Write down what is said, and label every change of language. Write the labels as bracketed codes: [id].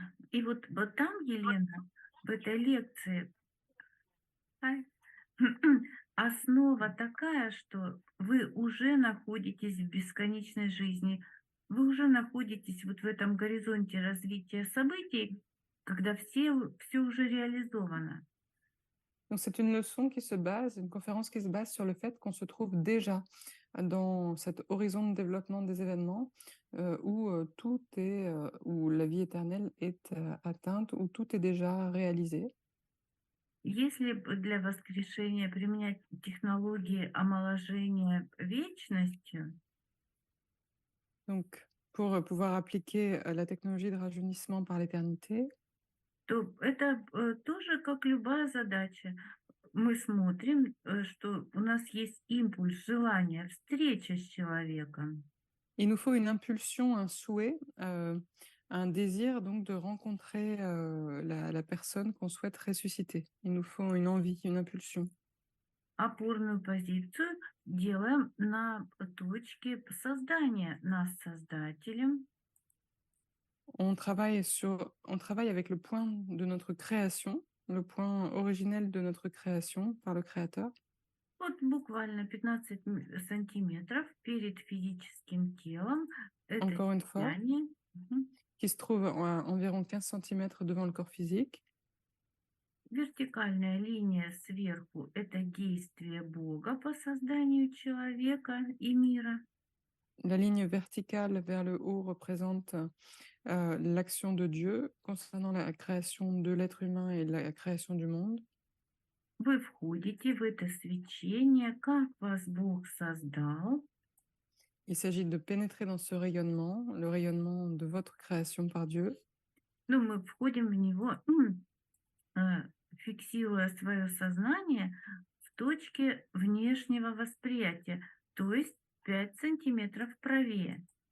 [ru] И вот там, Елена, в этой лекции основа такая, что вы уже находитесь в бесконечной жизни, вы уже naходитесь вот в этом горизонте развития событий, когда все уже réalisовано. [fr] Donc, c'est une leçon qui se base, une conférence qui se base sur le fait qu'on se trouve déjà dans cet horizon de développement des événements où tout est, où la vie éternelle est atteinte, où tout est déjà réalisé. [ru] Если для воскрешения применять технологии омоложения вечностью, [fr] Donc, pour pouvoir appliquer la technologie de rajeunissement par l'éternité, [ru] то это тоже как любая задача. Мы смотрим, что у нас есть импульс, желание, встреча с человеком. [fr] il nous faut une impulsion, un souhait, un désir donc de rencontrer la personne qu'on souhaite ressusciter. Il nous faut une envie, une impulsion. [ru] Опорную позицию делаем на точке создания нас Создателем. [fr] On travaille avec le point de notre création, le point originel de notre création par le Créateur. [ru] Вот буквально 15 сантиметров перед физическим телом. Это [fr] Encore une fois, [ru] сияние. Мгм. [fr] qui se trouve à environ 15 cm devant le corps physique. [ru] Вертикальная линия сверху – это действие Бога по созданию человека и мира. [fr] La ligne verticale vers le haut représente l'action de Dieu concernant la création de l'être humain et la création du monde. [ru] Вы входите в это свечение, как вас Бог создал. [fr] Il s'agit de pénétrer dans ce rayonnement, le rayonnement de votre création par Dieu. [ru] Ну, мы входим в него, фиксируя свое сознание в точке внешнего восприятия, то есть 5 сантиметров правее.